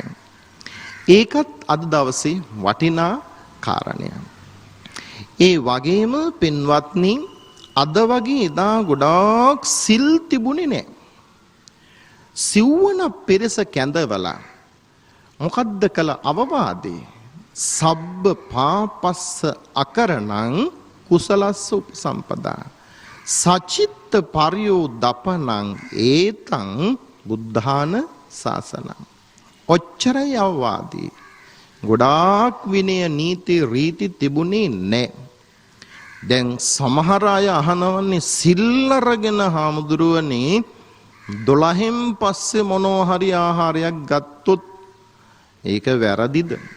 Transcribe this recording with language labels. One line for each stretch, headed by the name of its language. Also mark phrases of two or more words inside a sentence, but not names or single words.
Sinhala: ඒකත් අද දවසේ වටිනා කාරණයක්. ඒ වගේම පින්වත්නි අද වගේ එදා ගොඩාක් සිල් තිබුණේ නැහැ. සිව්වන පෙරස කැඳවලා මොකද්ද කළ අවවාදේ?
Pali: සබ්බ පාපස්ස අකරණං කුසලස්ස උපසම්පදා සචිත්ත පරියෝ දපනං ඒතං බුද්ධාන ශාසනං.
Sinhala: ඔච්චරයි අවවාදී. ගොඩාක් විනය නීති රීති තිබුණේ නැහැ. දැන් සමහර අය අහනවන්නේ සිල් අරගෙන හාමුදුරුවනේ 12න් පස්සේ මොනවා හරි ආහාරයක් ගත්තොත් ඒක වැරදිද?